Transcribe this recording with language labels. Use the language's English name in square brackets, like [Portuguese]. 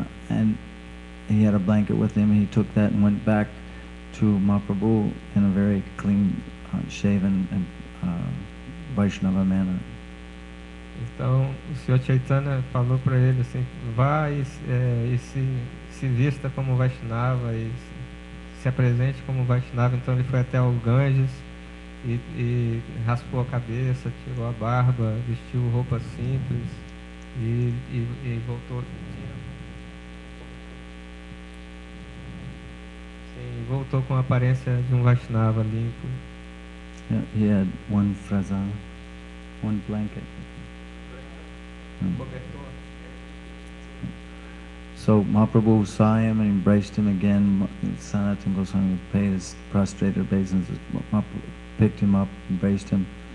[English] And he had a blanket with him. He took that and went back to Mahaprabhu in a very clean, shaven and Vaishnava manner. [Portuguese] Então o Sr. Chaitanya falou para ele assim, vá e se vista como Vaishnava e se apresente como Vaishnava. Então ele foi até o Ganges e raspou a cabeça, tirou a barba, vestiu roupas simples e voltou. Sim, voltou com a aparência de um Vaishnava limpo. [English] Yeah, he had one fraza, one blanket. So Mahaprabhu saw him and embraced him again. Sanatana Goswami paid his prostrated obeisances. Mahaprabhu picked him up, embraced him.